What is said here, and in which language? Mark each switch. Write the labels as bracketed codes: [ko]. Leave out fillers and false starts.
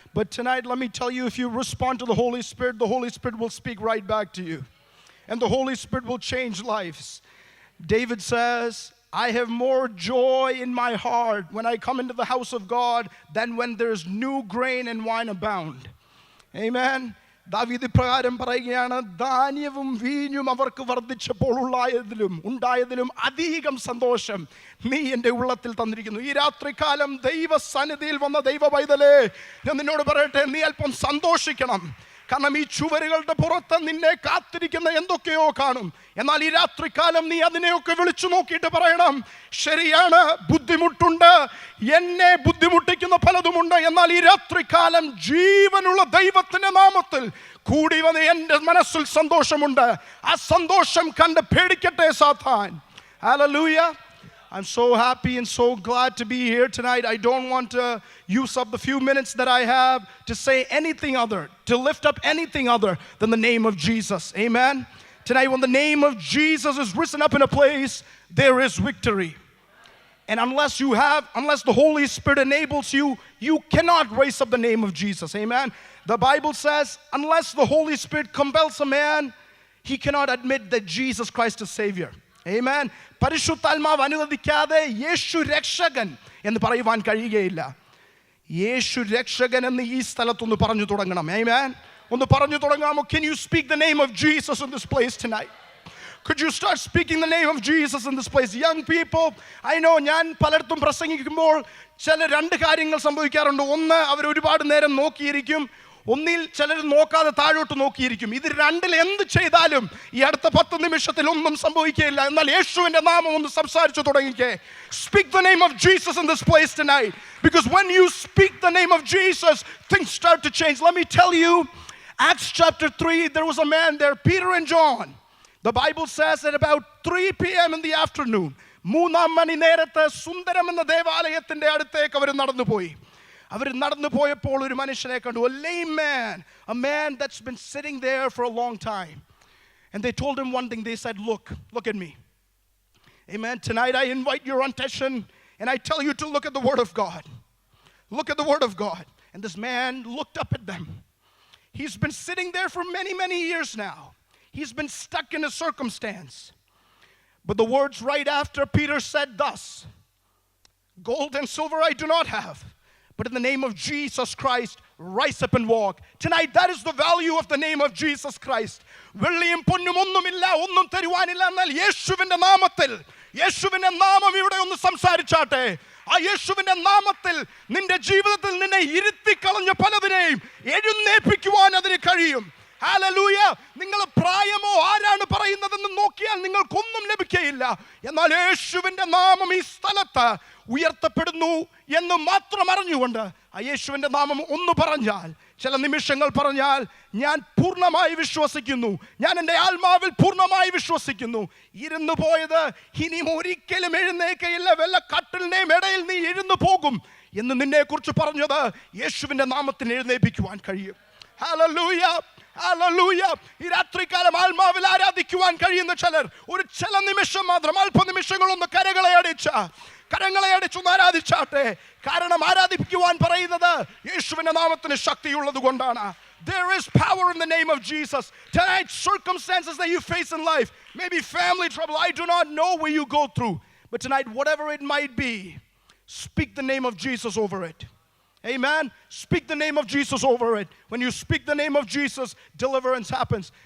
[en] But tonight, let me tell you, if you respond to the Holy Spirit will speak right back to you. And the Holy Spirit will change lives. David says, I have more joy in my heart when I come into the house of God than when there's new grain and wine abound. Amen. [ml] ദാവീദ് പ്രകാരം പറയുകയാണ്, ധാന്യവും വീഞ്ഞും അവർക്ക് വർദ്ധിച്ചപ്പോൾ ഉണ്ടായതിലും അധികം സന്തോഷം നീ എൻ്റെ ഉള്ളത്തിൽ തന്നിരിക്കുന്നു. ഈ രാത്രികാലം ദൈവസന്നിധിയിൽ വന്ന ദൈവ പൈതലേ, ഞാൻ നിന്നോട് പറയട്ടെ, നീ അല്പം സന്തോഷിക്കണം. കാരണം ഈ ചുവരുകളുടെ പുറത്ത് നിന്നെ കാത്തിരിക്കുന്ന എന്തൊക്കെയോ കാണും. എന്നാൽ ഈ രാത്രികാലം നീ അതിനെയൊക്കെ വിളിച്ചു നോക്കിയിട്ട് പറയണം, ശരിയാണ്, ബുദ്ധിമുട്ടുണ്ട്, എന്നെ ബുദ്ധിമുട്ടിക്കുന്ന പലതുമുണ്ട്. എന്നാൽ ഈ രാത്രികാലം ജീവനുള്ള ദൈവത്തിന്റെ നാമത്തിൽ കൂടി വന്ന് എൻ്റെ മനസ്സിൽ സന്തോഷമുണ്ട്. ആ സന്തോഷം കണ്ട് പേടിക്കട്ടെ സാത്താൻ. Hallelujah. [en] I'm so happy and so glad to be here tonight. I don't want to use up the few minutes that I have to say anything other, to lift up anything other than the name of Jesus. Amen. Tonight, when the name of Jesus is risen up in a place, there is victory. And unless the Holy Spirit enables you, you cannot raise up the name of Jesus. Amen. The Bible says, unless the Holy Spirit compels a man, he cannot admit that Jesus Christ is Savior. Amen. [ml] പരിശുദ്ധാത്മാവ് അനുവദിക്കാതെ യേശു രക്ഷകൻ എന്ന് പറയുവാൻ കഴിയുകയില്ല. യേശു രക്ഷകൻ എന്ന് ഈ സ്ഥലത്തൊന്ന് പറഞ്ഞു തുടങ്ങണം. Amen. ഒന്ന് പറഞ്ഞു തുടങ്ങാമോ? [en] Can you speak the name of Jesus in this place tonight? Could you start speaking the name of Jesus in this place? Young people, I know [ml] ഞാൻ പലയിടത്തും പ്രസംഗിക്കുമ്പോൾ ചില രണ്ട് കാര്യങ്ങൾ സംഭവിക്കാറുണ്ട്. ഒന്ന്, അവർ ഒരുപാട് നേരം നോക്കിയിരിക്കും. ഒന്നിൽ ചിലർ നോക്കാതെ താഴോട്ട് നോക്കിയിരിക്കും. ഇത് രണ്ടിൽ എന്ത് ചെയ്താലും ഈ അടുത്ത 10 നിമിഷത്തിൽ ഒന്നും സംഭവിക്കുകയില്ല. എന്നാൽ യേശുവിന്റെ നാമം ഒന്ന് സംസാരിച്ചു തുടങ്ങിക്കേ. [en] Speak the name of Jesus in this place tonight, because when you speak the name of Jesus, things start to change. Let me tell you, Acts chapter 3, there was a man there, Peter and John. The Bible says at about 3 p.m. in the afternoon, [ml] 3 മണി നേരത്ത് സുന്ദരം എന്ന ദേവാലയത്തിന്റെ അടുത്തേക്ക് അവർ നടന്നു പോയി. അവർ നടന്നു പോയപ്പോൾ ഒരു മനുഷ്യനെ കണ്ടു, [en] a lame man, a man that's been sitting there for a long time. And they told him one thing. They said, look at me. Amen. Tonight I invite your attention and I tell you to look at the Word of God. Look at the Word of God. And this man looked up at them. He's been sitting there for many, many years now. He's been stuck in a circumstance. But the words right after, Peter said thus, gold and silver I do not have, but in the name of Jesus Christ, rise up and walk. Tonight, that is the value of the name of Jesus Christ. [ml] വെള്ളിയും പൊന്നും ഒന്നുമില്ല, ഒന്നും തരുവാനില്ല, എന്നാൽ യേശുവിന്റെ നാമത്തിൽ, യേശുവിന്റെ നാമം ഇവിടെ ഒന്ന് സംസാരിച്ചാട്ടെ. ആ യേശുവിന്റെ നാമത്തിൽ നിന്റെ ജീവിതത്തിൽ നിന്നെ ഇരുത്തിക്കളഞ്ഞ പലതിനെയും എഴുന്നേൽപ്പിക്കുവാൻ അതിന് കഴിയും. ഹല്ലേലൂയ. നിങ്ങൾ പ്രായമോ ആരാണ് പറയുന്നതെന്ന് നോക്കിയാൽ നിങ്ങൾക്കൊന്നും ലഭിക്കുകയില്ല. എന്നാൽ യേശുവിന്റെ നാമം ഈ സ്ഥലത്ത് ഉയർത്തപ്പെടുന്നു എന്ന് മാത്രം അറിഞ്ഞുകൊണ്ട് ആ യേശുവിന്റെ നാമം ഒന്ന് പറഞ്ഞാൽ, ചില നിമിഷങ്ങൾ പറഞ്ഞാൽ, ഞാൻ പൂർണ്ണമായി വിശ്വസിക്കുന്നു, ഞാൻ എൻ്റെ ആത്മാവിൽ പൂർണ്ണമായി വിശ്വസിക്കുന്നു, ഇരുന്നു പോയത് ഇനിയും ഒരിക്കലും എഴുന്നേൽക്കയില്ല, വല്ല കട്ടിലിന്റെയും ഇടയിൽ നീ ഇരുന്നു പോകും എന്ന് നിന്നെ കുറിച്ച് പറഞ്ഞത് യേശുവിന്റെ നാമത്തിന് എഴുന്നേൽപ്പിക്കുവാൻ കഴിയും. ഹല്ലേലൂയ. ഹല്ലേലൂയ. ഈ രാത്രികാലം ആത്മാവിൽ ആരാധിക്കുവാൻ കഴിയുന്ന ചിലർ ചില നിമിഷം മാത്രം, അല്പനിമിഷങ്ങളൊന്ന് കരങ്ങളെ അടിച്ചൊന്ന് ആരാധിച്ചാട്ടെ. കാരണം ആരാധിക്കുവാൻ പറയുന്നത് യേശുവിന്റെ നാമത്തിന് ശക്തിയുള്ളത് കൊണ്ടാണ്. [en] There is power in the name of Jesus. Tonight, circumstances that you face in life, maybe family trouble, I do not know where you go through, but tonight, whatever it might be, speak the name of Jesus over it. Amen. Speak the name of Jesus over it. When you speak the name of Jesus, deliverance happens.